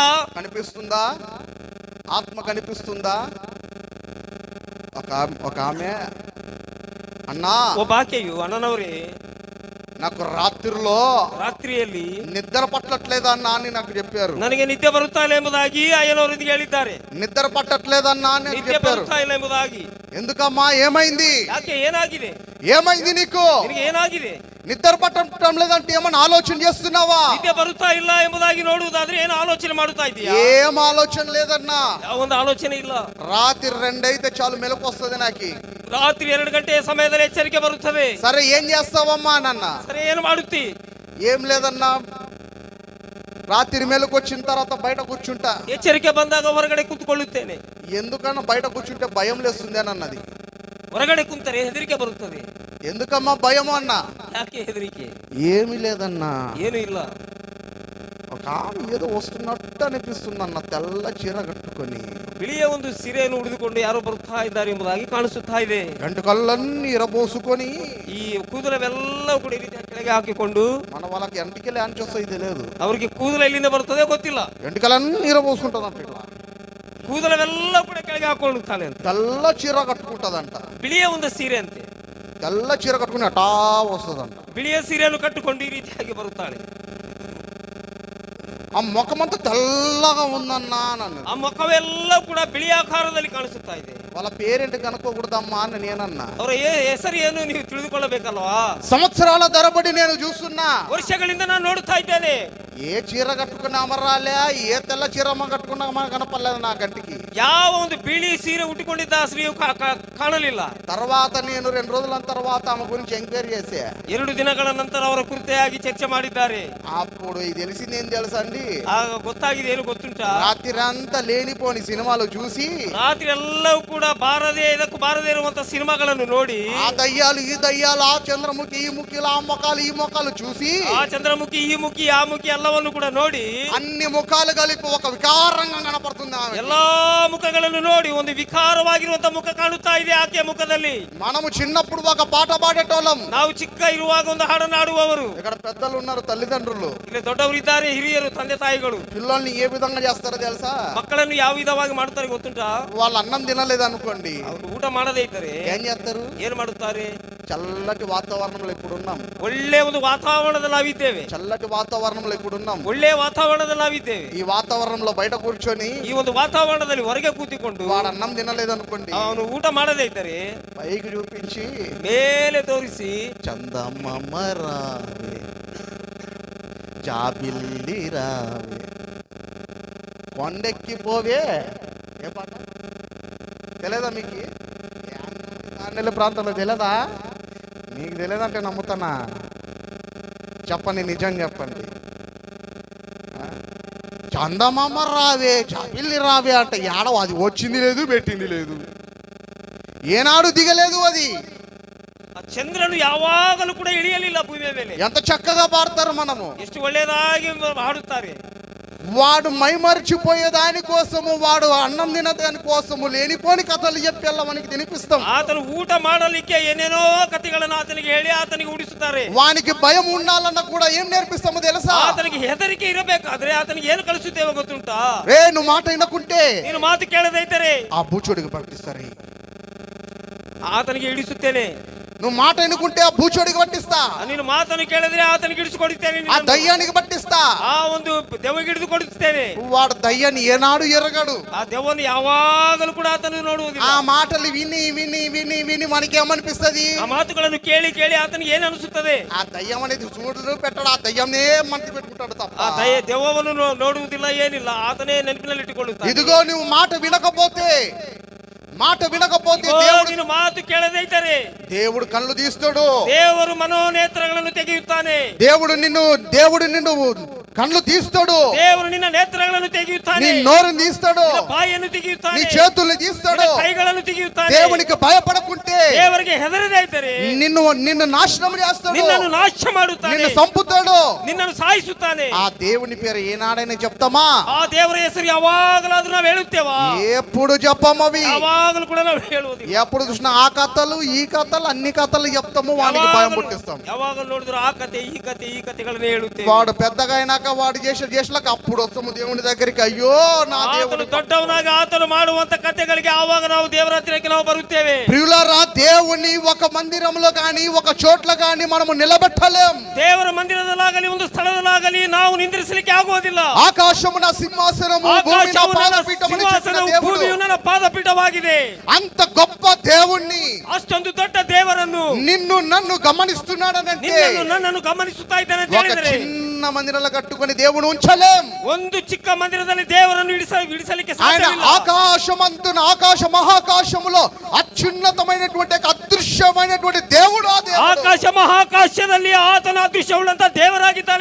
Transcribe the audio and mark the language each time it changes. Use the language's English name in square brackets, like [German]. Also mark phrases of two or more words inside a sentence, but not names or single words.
[Telugu] కనిపిస్తుందా? ఆత్మ కనిపిస్తుందా? ఒక ఆమె అన్నా, [Kannada] ಒಬ್ಬ ಆಕೆಯು ಅಣ್ಣನವರೇ, [Telugu] నాకు రాత్రిలో [Kannada] ರಾತ್ರಿಯಲ್ಲಿ [Telugu] నిద్ర పట్టట్లేదన్నా అని నాకు చెప్పారు. [Kannada] ನನಗೆ ನಿದ್ದೆ ಬರುತ್ತಾ ಇಲ್ಲ ಎಂಬುದಾಗಿ ಅಯ್ಯನವರಿಗೆ ಹೇಳಿದ್ದಾರೆ. [Telugu] నిద్ర పట్టట్లేదన్నా అని [Kannada] ನಿದ್ದೆ [Telugu] చెప్పారు. [Kannada] ಬರುತ್ತಾ ಇಲ್ಲ ಎಂಬುದಾಗಿ. [Telugu] ఎందుకమ్మా, ఏమైంది? [Kannada] ಯಾಕೆ, ಏನಾಗಿದೆ? [Telugu] ఏమైంది నీకు? [Kannada] ನಿನಗೆ ಏನಾಗಿದೆ? [Telugu] నిద్ర పట్టడం లేదంటే ఏమన్నా ఆలోచన చేస్తున్నావా? [Kannada] ನಿದ್ದೆ ಬರುತ್ತಾ ಇಲ್ಲ ಎಂಬುದಾಗಿ ನೋಡುವುದಾದ್ರೆ ಏನು ಆಲೋಚನೆ ಮಾಡುತ್ತಾ ಇದೀಯಾ? [Telugu] ఏం ఆలోచన లేదన్నా. [Kannada] ಒಂದು ಆಲೋಚನೆ ಇಲ್ಲ. [Telugu] రాత్రి 2 అయితే చాలు మెలకు వస్తుంది నాకు. [Kannada] ರಾತ್ರಿ 2 ಗಂಟೆಯ ಸಮಯದಲ್ಲಿ ಎಚ್ಚರಿಕೆ ಬರುತ್ತದೆ. [Telugu] సరే ఏం చేస్తావమ్మా నన్న? [Kannada] ಸರಿ, ಏನು ಮಾಡುತ್ತಿ? [Telugu] ఏం లేదన్నా, రాత్రి మెలకు వచ్చిన తర్వాత బయట కూర్చుంటా. [Kannada] ಎಚ್ಚರಿಕೆ ಬಂದಾಗ ಹೊರಗಡೆ ಕೂತ್ಕೊಳ್ಳುತ್ತೇನೆ. [Telugu] ఎందుకన్నా బయట కూర్చుంటే భయం లేస్తుంది అని అన్నది. [Kannada] ಹೊರಗಡೆ ಕುಂತರೆ ಹೆದರಿಕೆ ಬರುತ್ತದೆ. [Telugu] ఎందుకమ్మా భయం అన్న? [Kannada] ಯಾಕೆ ಹೆದರಿಕೆ? [Telugu] ఏమీ లేదన్నా, [Kannada] ಏನು ಇಲ್ಲ. [Telugu] ఒక ఆమె ఏదో వస్తున్నట్టు అనిపిస్తుంది అన్న, తెల్ల చీర కట్టుకొని [Kannada] ಬಿಳಿಯ ಒಂದು ಸೀರೆಯನ್ನು ಉಡಿದುಕೊಂಡು ಯಾರೋ ಬರುತ್ತಾ ಇದ್ದಾರೆ ಎಂಬುದಾಗಿ ಕಾಣಿಸುತ್ತಾ ಇದೆ. [Telugu] గంటకల్లన్నీ ఇరబోసుకొని [Kannada] ಈ ಕೂದಲವೆಲ್ಲ ಕೂಡ ಈ ರೀತಿ ಕೆಳಗೆ ಹಾಕಿಕೊಂಡು, [Telugu] మన వాళ్ళకి ఎంటికలే అని వస్తాయి తెలియదు, [Kannada] ಅವರಿಗೆ ಕೂದಲು ಎಲ್ಲಿಂದ ಬರುತ್ತದೆ ಗೊತ್ತಿಲ್ಲ. [Telugu] ఎంటికలన్నీ ఇరబోసుకుంటదంట. ఇట్లా [Kannada] ಕೂದಲವೆಲ್ಲ ಕೂಡ ಕೆಳಗೆ ಹಾಕೊಳ್ಳುತ್ತಾಳೆ ಅಂತ. [Telugu] తెల్ల చీర కట్టుకుంటదంట. [Kannada] ಬಿಳಿಯ ಒಂದು ಸೀರೆ ಅಂತೆ. [Telugu] తెల్ల చీర కట్టుకుని అటా వస్తుందంట. [Kannada] ಬಿಳಿಯ ಸೀರೆಯನ್ನು ಕಟ್ಟಿಕೊಂಡು ಈ ರೀತಿಯಾಗಿ ಬರುತ್ತಾಳೆ. [Telugu] ఆ ముఖమంతా తెల్లగా ఉందన్నా నన్ను. [Kannada] ಆ ಮುಖವೆಲ್ಲ ಕೂಡ ಬಿಳಿ ಆಕಾರದಲ್ಲಿ ಕಾಣಿಸುತ್ತಾ ಇದೆ. [Telugu] వాళ్ళ పేరేంటి కనుక్కోకూడదమ్మా అని నేనన్నా. [Kannada] ಅವರ ಹೆಸರು ಏನು ನೀವು ತಿಳಿದುಕೊಳ್ಳಬೇಕಲ್ವಾ? [Telugu] సంవత్సరాల తరబడి నేను చూస్తున్నా, [Kannada] ವರ್ಷಗಳಿಂದ ನಾನು ನೋಡ್ತಾ ಇದ್ದೇನೆ. [Telugu] ఏ చీర కట్టుకున్నా అమరాలే, ఏ తెల్ల చీరమ్మ కట్టుకున్నా కనపడలేదు నా కంటికి. [Kannada] ಯಾವ ಒಂದು ಬಿಳಿ ಸೀರೆ ಉಟ್ಟುಕೊಂಡಿದ್ದ ಸ್ತ್ರೀಯು ಕಾಣಲಿಲ್ಲ. [Telugu] తర్వాత నేను 2 రోజుల తర్వాత ఆమె గురించి ఎంక్వైరీ చేసే, [Kannada] 2 ದಿನಗಳ ನಂತರ ಅವರ ಕುರಿತಾಗಿ ಚರ್ಚೆ ಮಾಡಿದ್ದಾರೆ. [Telugu] అప్పుడు ఇది తెలిసింది ఏం తెలుసా అండి, [Kannada] ಆಗ ಗೊತ್ತಾಗಿದೆ ಏನು ಗೊತ್ತುಂಟಾ? [Telugu] రాత్రి అంతా లేనిపోని సినిమాలు చూసి, [Kannada] ರಾತ್ರಿ ಎಲ್ಲವೂ ಕೂಡ ಇದಕ್ಕೂ ಬಾರದೇ ಇರುವಂತ ಸಿನಿಮಾಗಳನ್ನು ನೋಡಿ, [Telugu] ఆ దయ్యాలు ఈ దయ్యాలు, ఆ చంద్రముఖి ఈ ముఖిలు, ఆ మొఖాలు ఈ మొఖాలు చూసి, [Kannada] ಆ ಚಂದ್ರಮುಖಿ ಈ ಮುಖಿ ಆ ಮುಖಿ ಎಲ್ಲವನ್ನು ಕೂಡ ನೋಡಿ, [Telugu] అన్ని ముఖాలు కలిపి ఒక వికారంగా కనపడుతుంది ఆమె. [Kannada] ಎಲ್ಲಾ ಮುಖಗಳನ್ನು ನೋಡಿ ಒಂದು ವಿಕಾರವಾಗಿರುವಂತ ಮುಖ ಕಾಣುತ್ತಾ ಇದೆ ಆಕೆಯ ಮುಖದಲ್ಲಿ. [Telugu] మనము చిన్నప్పుడు ఒక పాట పాడేటోళ్ళం. [Kannada] ನಾವು ಚಿಕ್ಕ ಇರುವಾಗ ಒಂದು ಹಾಡನ್ನು ಆಡುವವರು. [Telugu] ఇక్కడ పెద్దలు ఉన్నారు, తల్లిదండ్రులు. [Kannada] ಇಲ್ಲಿ ದೊಡ್ಡವರಿದ್ದಾರೆ, ಹಿರಿಯರು, ತಂದೆ ತಾಯಿಗಳು. [Telugu] పిల్లల్ని ఏ విధంగా చేస్తారో తెలుసా? [Kannada] ಮಕ್ಕಳನ್ನು ಯಾವ ವಿಧವಾಗಿ ಮಾಡ್ತಾರೆ ಗೊತ್ತುಂಟಾ? [Telugu] వాళ్ళు అన్నం తినలేదు అనుకోండి, [Kannada] ಅವರು ಊಟ ಮಾಡದೇ ಇದ್ದರೆ [Telugu] ఏం చేస్తారు? [Kannada] ಏನು ಮಾಡುತ್ತಾರೆ? [Telugu] చల్లటి వాతావరణంలో ఇప్పుడు ఉన్నాం. [Kannada] ಒಳ್ಳೆ ಒಂದು ವಾತಾವರಣದಲ್ಲಿ ನಾವಿದ್ದೇವೆ. [Telugu] చల్లటి వాతావరణంలో ఇప్పుడు ఉన్నాం. [Kannada] ಒಳ್ಳೆ ವಾತಾವರಣದಲ್ಲಿ ನಾವಿದ್ದೇವೆ. [Telugu] ఈ వాతావరణంలో బయట కూర్చొని [Kannada] ಈ ಒಂದು ವಾತಾವರಣದಲ್ಲಿ ಹೊರಗೆ ಕೂತಿಕೊಂಡು [Telugu] వాడు అన్నం తినలేదు అనుకోండి, [Kannada] ಅವನು ಊಟ ಮಾಡದೇ ಇದ್ದರೆ [Telugu] పైకి చూపించి [Kannada] ಮೇಲೆ ತೋರಿಸಿ, [Telugu] చందమామ రావే జాబిల్లి రావే కొండెక్కి పోవే, ఏ పాట తెలియదా మీకు? నెల ప్రాంతంలో తెలియదా? మీకు తెలియదంటే నమ్ముతానా? చెప్పండి, నిజం చెప్పండి. చందమామ రావే జాబిల్లి రావే అంటే ఏడవ, అది వచ్చింది లేదు, పెట్టింది లేదు, ఏనాడు దిగలేదు అది. [Kannada] ಆ ಚಂದ್ರನು ಯಾವಾಗಲೂ ಕೂಡ ಇಳಿಯಲಿಲ್ಲ ಭೂಮಿಯ ಮೇಲೆ. [Telugu] ఎంత చక్కగా పాడతారు మనము, [Kannada] ಎಷ್ಟು ಒಳ್ಳೆಯದಾಗಿ ಹಾಡುತ್ತಾರೆ. [Telugu] వాడు మైమరిచిపోయే దానికోసము, వాడు అన్నం తిన దానికోసము లేనిపోని కథలు చెప్పి మనకి తినిపిస్తాం. [Kannada] ಆತನು ಊಟ ಮಾಡಲಿಕ್ಕೆ ಏನೇನೋ ಕಥೆಗಳನ್ನು ಆತನಿಗೆ ಹೇಳಿ ಆತನಿಗೆ ಉಡಿಸುತ್ತಾರೆ. [Telugu] వానికి భయం ఉండాలన్న కూడా ఏం నేర్పిస్తామో తెలుసా? [Kannada] ಆತನಿಗೆ ಹೆದರಿಕೆ ಇರಬೇಕಾದ್ರೆ ಆತನಿಗೆ ಏನು ಕಲಿಸುತ್ತೇವೆ ಗೊತ್ತುಂಟಾ? [Telugu] రే నువ్వు మాట వినకుంటే [Kannada] ನೀನು ಮಾತು ಕೇಳದೈತರೆ [Telugu] ఆ బూచోడికి పట్టిస్తారు. [Kannada] ಆತನಿಗೆ ಇಡಿಸುತ್ತೇನೆ. [Telugu] నువ్వు మాట వినుకుంటే ఆ బూచోడికి పట్టిస్తా. [Kannada] ನೀನು ಮಾತನ್ನು ಕೇಳಿದ್ರೆ ಆತನಿಗೆ ಇಡಿಸಿಕೊಡುತ್ತೇನೆ. [Telugu] ఆ దయ్యానికి పట్టిస్తా. [Kannada] ಆ ಒಂದು ದೆವ್ವಕ್ಕೆ ಹಿಡಿದುಕೊಡುತ್ತೇನೆ. [Telugu] వాడు దయ్యాన్ని ఏనాడు ఎరగడు. [Kannada] ಆ ದೆವ್ವವನ್ನು ಯಾವಾಗಲೂ ಕೂಡ ಆತನು ನೋಡುವುದಿಲ್ಲ. [Telugu] ఆ మాటలు విని విని విని విని మనకేమనిపిస్తుంది? [Kannada] ಆ ಮಾತುಗಳನ್ನು ಕೇಳಿ ಕೇಳಿ ಆತನಿಗೆ ಏನು ಅನಿಸುತ್ತದೆ? [Telugu] ఆ దయ్యం అనేది చూడు పెట్టాడు, ఆ దయ్యంనే మనకి పెట్టుకుంటాడు తప్ప [Kannada] ಆ ದೆವ್ವವನ್ನು ನೋಡುವುದಿಲ್ಲ, ಏನಿಲ್ಲ, ಆತನೇ ನೆನಪಿನಲ್ಲಿ ಇಟ್ಟುಕೊಳ್ಳುತ್ತಾನೆ. [Telugu] ఇదిగో నువ్వు మాట వినకపోతే [Kannada] ನೀನು ಮಾತು ಕೇಳದೈತರೆ [Telugu] దేవుడు కళ్ళు తీస్తాడు. [Kannada] ದೇವರು ಮನೋನೇತ್ರಗಳನ್ನು ತೆಗೆಯುತ್ತಾನೆ. [Telugu] దేవుడు నిన్ను కళ్ళు తీస్తాడు. [Kannada] ದೇವರು ನಿನ್ನ ನೇತ್ರಗಳನ್ನು ತೆಗೆಯುತ್ತಾನೆ. [Telugu] నీ నోరుని తీస్తాడు, [Kannada] ಬಾಯನ್ನು ತೆಗೆಯುತ್ತಾನೆ, [Telugu] నీ చేతుల్ని తీస్తాడు, [Kannada] ಕೈಗಳನ್ನು ತೆಗೆಯುತ್ತಾನೆ. [Telugu] దేవునికి భయపడకుంటే, [Kannada] ದೇವರಿಗೆ ಹೆದರದೈತರೆ [Telugu] నిన్ను నాశనం చేస్తాడు, [Kannada] ನಿನ್ನನ್ನು ನಾಶ ಮಾಡುತ್ತಾನೆ, [Telugu] నిన్ను చంపుతాడు, [Kannada] ನಿನ್ನನ್ನು ಸಾಯಿಸುತ್ತಾನೆ. [Telugu] ఆ దేవుని పేరు ఏనాడైనా చెప్తామా? [Kannada] ಆ ದೇವರ ಹೆಸರು ಯಾವಾಗಲಾದ್ರೂ ನಾವು ಹೇಳುತ್ತೇವಾ? [Telugu] ఎప్పుడు చెప్పమవి. [Kannada] ಯಾವಾಗಲೂ ಕೂಡ ನಾವು ಹೇಳುವುದಿಲ್ಲ. [Telugu] ఎప్పుడు చూసినా ఆ కథలు ఈ కథలు అన్ని కథలు చెప్తాము, వానికి భయం పుట్టిస్తాం. [Kannada] ಯಾವಾಗಲೂ ನೋಡಿದ್ರು ಆ ಕತೆ ఈ ಕಥೆಗಳನ್ನೇ ಹೇಳುತ್ತೇವೆ. [Telugu] వాడు పెద్దగా అయినాక వాడు చేసేలాక అప్పుడు వస్తాము దేవుని దగ్గరికి. అయ్యో నా దేవుడు [Kannada] ದೊಡ್ಡವನಾಗಾ ಆತನು ಮಾಡುವಂತ కథೆಗಳಿಗೆ ಆವಾಗ ನಾವು ದೇವರ ಹತ್ತಿರಕ್ಕೆ ನಾವು ಬರುತ್ತೇವೆ. [Telugu] ప్రియులారా, దేవుని ఒక మందిరంలో గాని ఒక చోట్ల గాని మనము నిలబెట్టలేం. [Kannada] ದೇವರ ಮಂದಿರದಲ್ಲಾಗಲಿ ಒಂದು ಸ್ಥಳದಲ್ಲಾಗಲಿ ನಾವು ನಿಂದ್ರಿಸಲಿಕ್ಕೆ ಆಗುವುದಿಲ್ಲ. [Telugu] ఆకాశము నా సింహాసనము, భూమి నా పాదపీఠము అని చెప్పిన దేవుడు, [Kannada] ಭೂಮಿಯು ನನ್ನ ಪಾದಪೀಠವಾಗಿದೆ. [Telugu] అంత గొప్ప దేవుణ్ణి, [Kannada] ಅಷ್ಟೊಂದು ದೊಡ್ಡ ದೇವರನ್ನು [Telugu] నిన్ను నన్ను గమనిస్తున్నాడనంటే, [Kannada] ನನ್ನನ್ನು ಗಮನಿಸುತ್ತಾ ಇದ್ದಾನೆ ಅಂತ [Telugu] ఒక [Kannada] ಹೇಳಿದರೆ [Telugu] చిన్న మందిరంలో కట్టుకొని దేవుని ఉంచలేం. [Kannada] ಒಂದು ಚಿಕ್ಕ ಮಂದಿರದಲ್ಲಿ ದೇವರನ್ನು ಇಡಿಸಲಿಕ್ಕೆ [Telugu] ఆయన [Kannada] ಸಾಧ್ಯವಿಲ್ಲ. [Telugu] ఆకాశమంతున ఆకాశ మహాకాశములో అత్యున్నతమైనటువంటి అదృశ్యమైనటువంటి దేవుడు. ఆ దేవుడు [Kannada] ಆಕಾಶ ಮಹಾಕಾಶದಲ್ಲಿ ಆತನ ಅದೃಶ್ಯವುಳ್ಳಂತ ದೇವರಾಗಿದ್ದಾನೆ.